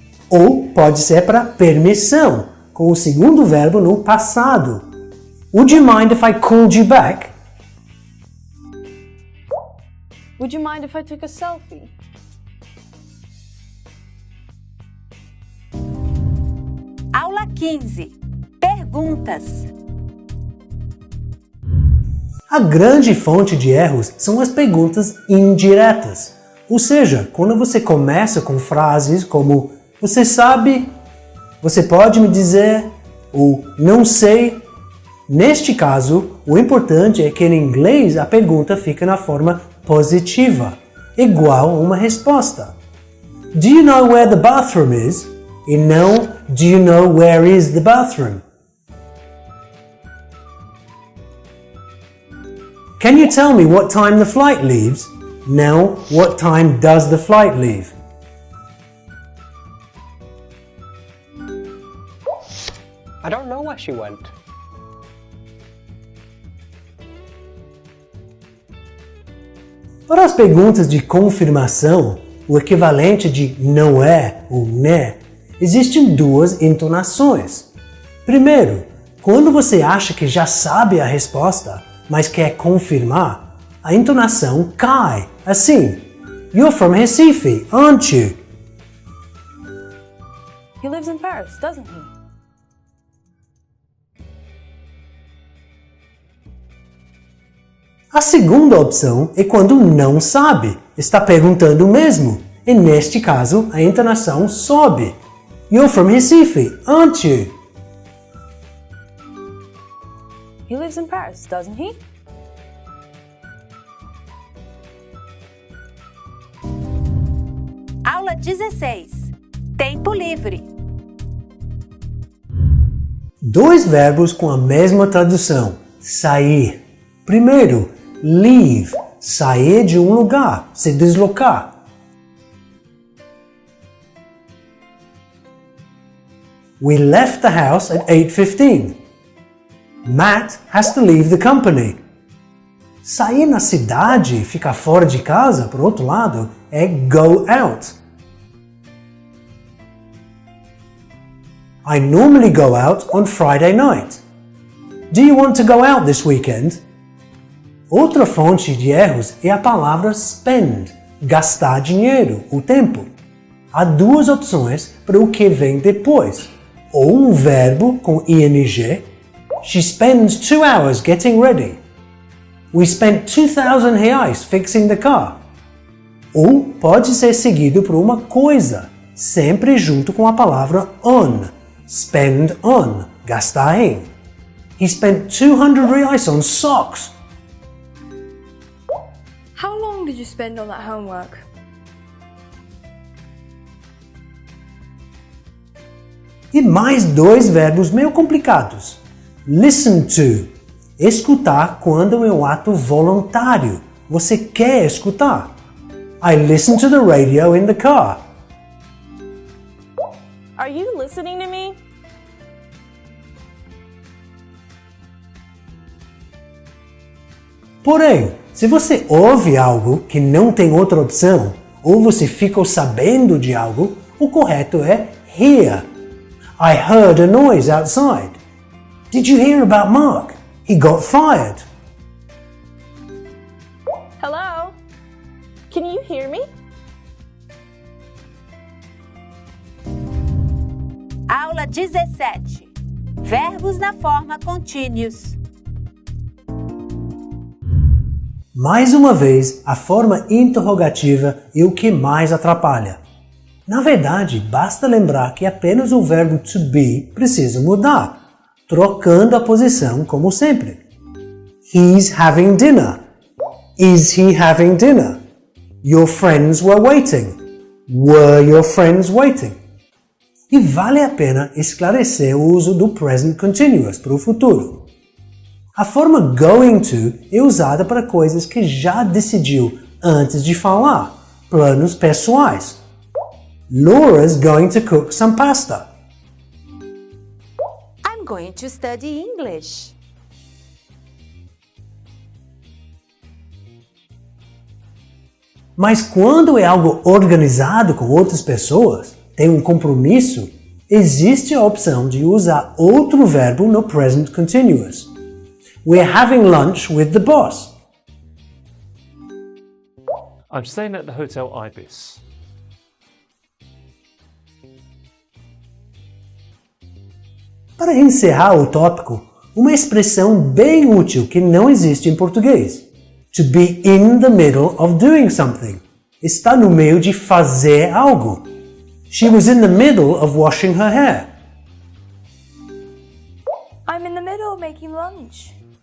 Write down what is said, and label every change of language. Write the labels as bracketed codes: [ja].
[pt] Ou pode ser para permissão, com o segundo verbo no passado. [en] Would you mind if I called you back? Would you mind if I took a selfie? [pt] Aula 15. Perguntas. A grande fonte de erros são as perguntas indiretas, Ou seja, quando você começa com frases como você sabe, você pode me dizer, ou não sei. Neste caso, o importante é que em inglês a pergunta fica na forma positiva, igual a uma resposta. [en] Do you know where the bathroom is? [pt] E não, [en] do you know where is the bathroom? Can you tell me what time the flight leaves? [pt] Não, [en] what time does the flight leave? I don't know where she went. [pt] Para as perguntas de confirmação, o equivalente de não é ou né, existem duas entonações. Primeiro, quando você acha que já sabe a resposta, mas quer confirmar, a entonação cai, assim. [en] You're from Recife, aren't you? He lives in Paris, doesn't he? [pt] A segunda opção é quando não sabe, está perguntando mesmo, e neste caso a entonação sobe. [en] You're from Recife, aren't you? He lives in Paris, doesn't he? [pt] Aula 16. Tempo livre. Dois verbos com a mesma tradução, sair. Primeiro, leave, sair de um lugar, se deslocar. [en] We left the house at 8:15. Matt has to leave the company. [pt] Sair na cidade e ficar fora de casa, por outro lado, é go out. [en] I normally go out on Friday night. Do you want to go out this weekend? [pt] Outra fonte de erros é a palavra spend, gastar dinheiro, o tempo. Há duas opções para o que vem depois. Ou um verbo com ing. [en] She spends 2 hours getting ready. We spent R$2,000 fixing the car. [pt] Ou pode ser seguido por uma coisa, sempre junto com a palavra on. [en] Spend on, [pt] gastar em. [en] He spent R$200 on socks. How long did you spend on that homework? [pt] E mais dois verbos meio complicados. Listen to, escutar quando é um ato voluntário. Você quer escutar. [en] I listen to the radio in the car. Are you listening to me? [pt] Porém, se você ouve algo que não tem outra opção, ou você ficou sabendo de algo, o correto é hear. [en] I heard a noise outside. Did you hear about Mark? He got fired. Hello? Can you hear me? [pt] Aula 17. Verbos na forma contínuos. Mais uma vez, a forma interrogativa é o que mais atrapalha. Na verdade, basta lembrar que apenas o verbo to be precisa mudar, trocando a posição como sempre. [en] He's having dinner. Is he having dinner? Your friends were waiting. Were your friends waiting? [pt] E vale a pena esclarecer o uso do present continuous para o futuro. A forma going to é usada para coisas que já decidiu antes de falar, planos pessoais. [en] Laura's going to cook some pasta. I'm going to study English. [pt] Mas quando é algo organizado com outras pessoas, tem um compromisso, existe a opção de usar outro verbo no present continuous. [en] We're having lunch with the boss. I'm staying at the Hotel Ibis. [pt] Para encerrar o tópico, uma expressão bem útil que não existe em português. [en] To be in the middle of doing something. [pt] está no meio de fazer algo. [en] She was in the middle of washing her hair. I'm in the middle of making lunch.